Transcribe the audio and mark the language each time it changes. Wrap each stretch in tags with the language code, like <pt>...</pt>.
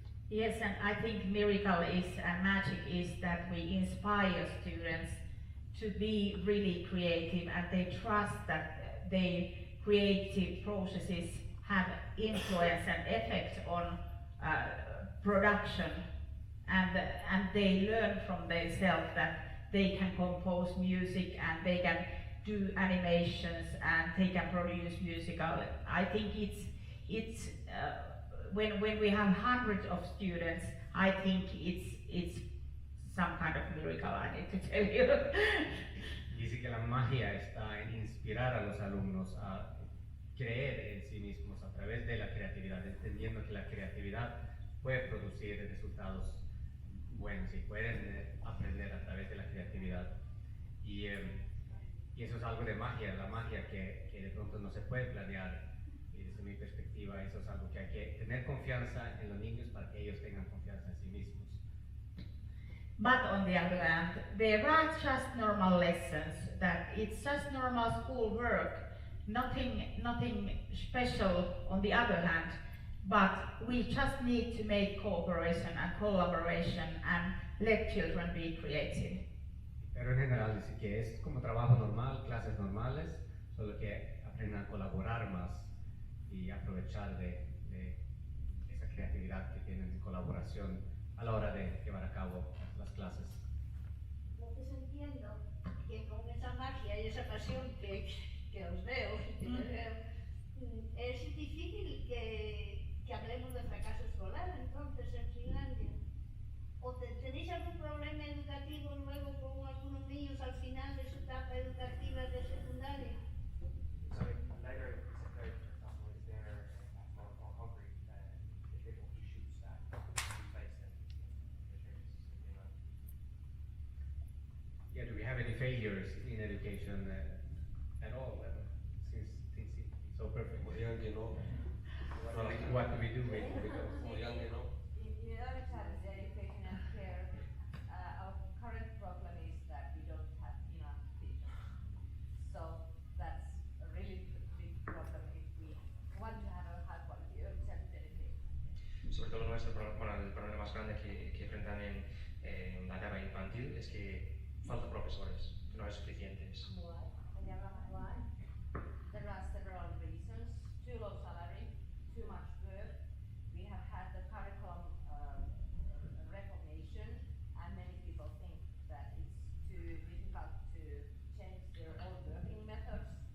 <en>Yes, and I think miracle is and magic is that we inspire students to be really creative, and they trust that their creative processes have influence and effect on production, and they learn from themselves that they can compose music and they can do animations and they can produce musical. I think it's when we have hundreds of students, I think it's some kind of miracle, I need to tell you.</en> <es>Dice que la magia está en inspirar a los alumnos a creer en sí mismos a través de la creatividad, entendiendo que la creatividad puede producir resultados buenos y pueden aprender a través de la creatividad. Y eso es algo de magia, la magia que de pronto no se puede planear. Y desde mi perspectiva, eso es algo que hay que tener confianza en los niños para que ellos tengan confianza en sí mismos.</es> <en>But on the other hand, there are just normal lessons, that it's just normal school work, nothing special on the other hand, but we just need to make cooperation and collaboration and let children be creative.</en> <es>Pero en general dice que es como trabajo normal, clases normales, solo que aprendan a colaborar más y aprovechar de esa creatividad que tienen en colaboración a la hora de llevar a cabo las clases. Entonces entiendo que con esa magia y esa pasión que os veo, es difícil que hablemos de fracaso escolar entonces en Finlandia. ¿O tenéis algún problema educativo luego con algunos niños al final de su etapa educativa de secundaria?</es> <en>Later, secondary, for example, is there more hungry difficult issues that we face in the churches? Yeah, do we have any failures in education at all? Since things seem so perfect.</en> <es>Podrían que no.</es> <en>What do we do with those?</en> <es>Podrían que no.</es> <en>In early childhood education and care, our current problem is that we don't have enough teachers. So that's a really big problem if we want to have a high quality early childhood education.</en> <es>Sobre todo el problema más grande que enfrentan en la etapa infantil es que faltan profesores, que no hay suficientes.</es> <en>Why? There are several reasons. Too low salary, too much work. We have had the curriculum reformation, and many people think that it's too difficult to change their own working methods.</en>